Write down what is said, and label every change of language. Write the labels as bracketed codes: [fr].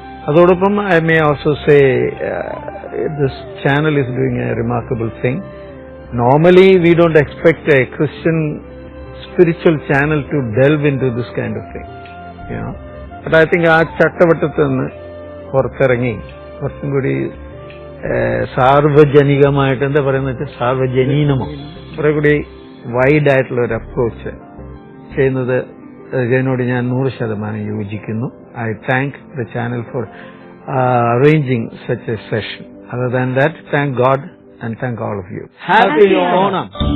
[ml] അതോടൊപ്പം [en] I may also say this channel is doing a remarkable thing. Normally we don't expect a Christian spiritual channel to delve into this kind of thing, you know. But I think [ml] ആ ചട്ടവട്ടത്തിൽ നിന്ന് പുറത്തിറങ്ങി കുറച്ചും കൂടി സാർവജനികമായിട്ട്, എന്താ പറയുന്നത് വെച്ചാൽ സാർവജനീനമോ കുറെ കൂടി വൈഡ് ആയിട്ടുള്ള ഒരു അപ്രോച്ച് ചെയ്യുന്നത് ഇതിനോട് ഞാൻ 100% യോജിക്കുന്നു. [en] I thank the channel for arranging such a session. Other than that, thank God and thank all of you. Happy Onam!